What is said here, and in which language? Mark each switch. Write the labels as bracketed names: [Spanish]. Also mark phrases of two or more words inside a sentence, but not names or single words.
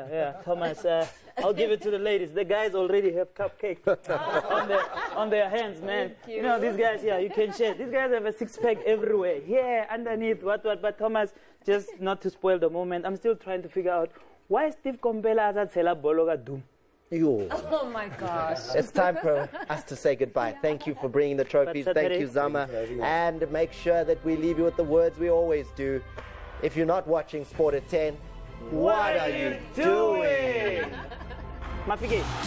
[English] Yeah. Thomas, I'll give it to the ladies. The guys already have cupcakes on their hands, man. You know, these guys, you can share. These guys have a six-pack everywhere. Yeah, underneath, what. But Thomas, just not to spoil the moment, I'm still trying to figure out why Steve Kompela [Southern Sotho] azatsela bolo ka Doom. [English] Oh my gosh. It's time for us to say goodbye. Thank you for bringing the trophies. Thank you, Zama. And make sure that we leave you with the words we always do. If you're not watching Sport at 10, what are you doing? Mafike.